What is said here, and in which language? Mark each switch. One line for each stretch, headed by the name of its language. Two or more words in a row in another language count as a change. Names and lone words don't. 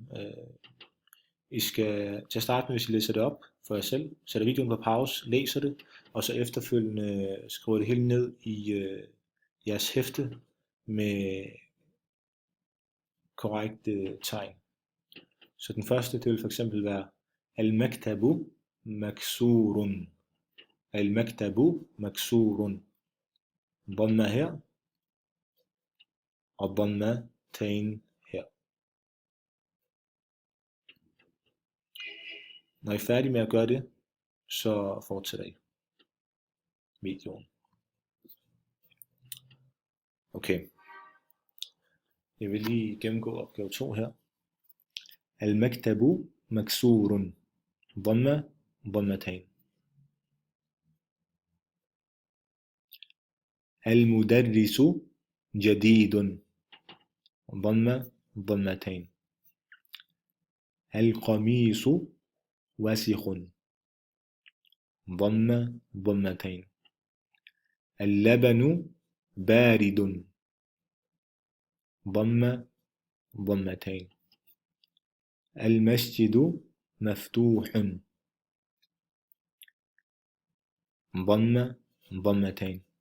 Danish: I skal til at starte med, hvis I læser det op for jer selv, sætter videoen på pause, læser det, og så efterfølgende skriver det hele ned i jeres hæfte med korrekte tegn. Så den første, det vil for eksempel være
Arabic: المكتب مكسور. المكتب مكسور.
Danish: Dhamma her, og dhammatain her. Når I er færdige med at gøre det, så fortsætter I videoen. Okay. Jeg vil lige gennemgå opgave 2 her.
Arabic: المكتب مكسور. ضمة، ضمتين. المدرس جديد. ضمة، ضمتين. القميص وسخ. ضمة، ضمتين. اللبن بارد ضم ضمتين المسجد مفتوح ضم ضمتين